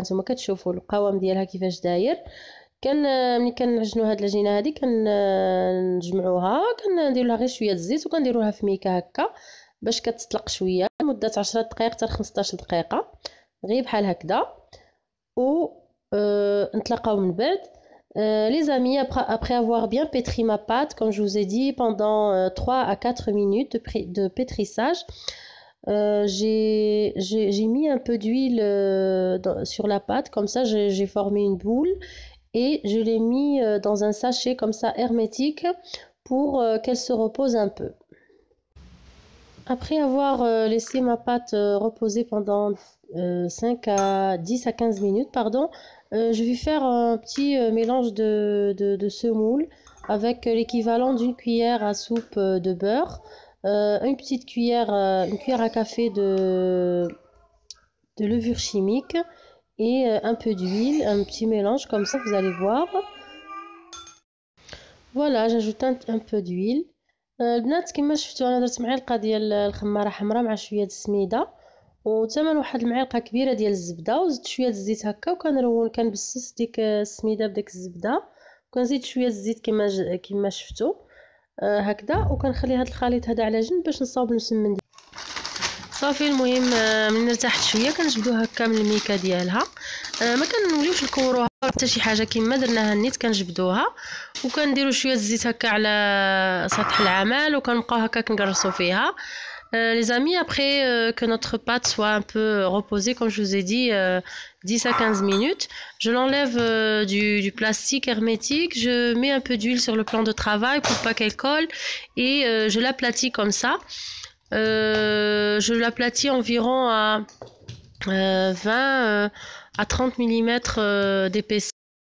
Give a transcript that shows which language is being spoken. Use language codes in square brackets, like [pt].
[ar] نتوما كتشوفوا القوام ديالها كيفاش داير. ملي كنعجنوا هاد العجينه هذه كنجمعوها، كندير لها غير شويه الزيت وكنديروا لها في ميكه هكا باش كتطلق شويه لمده 10 دقائق حتى 15 دقيقه غير بحال هكذا. و نتلاقاو من بعد. [fr] Les amis, après avoir bien pétri ma pâte, comme je vous ai dit, pendant 3 à 4 minutes de pétrissage, j'ai mis un peu d'huile sur la pâte, comme ça j'ai formé une boule et je l'ai mis dans un sachet comme ça hermétique pour qu'elle se repose un peu. Après avoir laissé ma pâte reposer pendant 10 à 15 minutes, pardon, je vais faire un petit mélange de semoule avec l'équivalent d'une cuillère à soupe de beurre, une cuillère à café de levure chimique et un peu d'huile, un petit mélange comme ça, vous allez voir. Voilà, j'ajoute un peu d'huile. [ar] البنات كما شفتوا انا درت معلقه ديال الخماره حمراء مع شويه السميده وثمن واحد المعلقه كبيره ديال الزبده، وزدت شويه الزيت هكا وكنرون كنبسس ديك السميده بداك الزبده، وكنزيد شويه الزيت كما شفتوا هكذا، وكنخلي هذا الخليط هذا على جنب باش نصاوب المسمن ديالي. صافي المهم من ارتاحت شويه كنجبدو هكا من الميكه ديالها، ما كنوليوش نكوروها حتى شي حاجه كما درناها نيت، كنجبدوها وكنديروا شويه الزيت هكا على سطح العمل وكنبقاو هكا كنقرصوا فيها. [fr] Les amis, après que notre pâte soit un peu reposée, comme je vous ai dit, 10 à 15 minutes, je l'enlève du plastique hermétique, je mets un peu d'huile sur le plan de travail pour pas qu'elle colle et je l'aplatis comme ça. Je l'aplatis environ à 20 à 30 mm d'épaisseur.